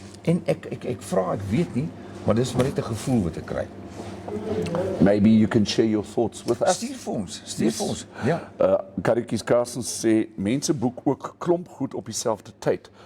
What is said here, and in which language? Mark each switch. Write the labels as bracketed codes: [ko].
[af] En ek vra, ek weet nie, maar dis maar net 'n gevoel wat ek kry. [en] Maybe you can share your thoughts with us. [af] Stuur vir ons. Ja. Dirkas Kaufeee sê mense boek ook klomp goed op dieselfde tyd.